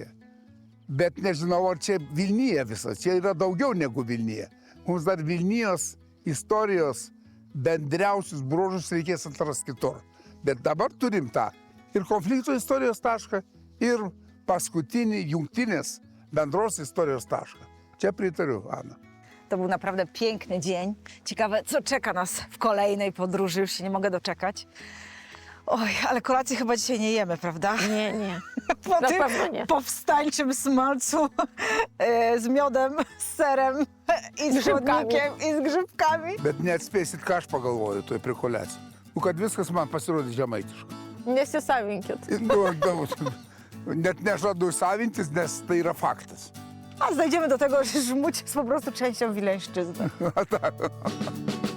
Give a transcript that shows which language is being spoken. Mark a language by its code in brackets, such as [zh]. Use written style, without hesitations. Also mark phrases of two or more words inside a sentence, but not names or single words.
[lt] Bet nežinau, ar čia Vilnyje visas, čia yra daugiau negu Vilnyje. Mums dar Vilnijos istorijos bendriausius bruožus reikės atrasti kitur. Bet dabar turim tą ir konflikto istorijos tašką, ir paskutinį jungtinės bendros istorijos tašką. Čia pritariu, Ana. [pl] To był naprawdę piękny dzień. Ciekawe, co czeka nas w kolejnej podróży. Już się nie mogę doczekać. Oj, ale kolacji chyba dzisiaj nie jemy, prawda? Nie, nie. Po Na tym pewno nie. powstańczym smalcu z miodem, z serem i z chłodnikiem i z grzybkami. [lt] Bet neatspėsit, ką aš pagalvoju, toj prikolėsiu. Kad viskas man pasirodė žemaitiška. Nesisavinkit. Net nežadu savintis, nes tai yra faktas. [pl] A znajdziemy do tego, że Żmudź jest po prostu częścią Wileńszczyzny. Tak.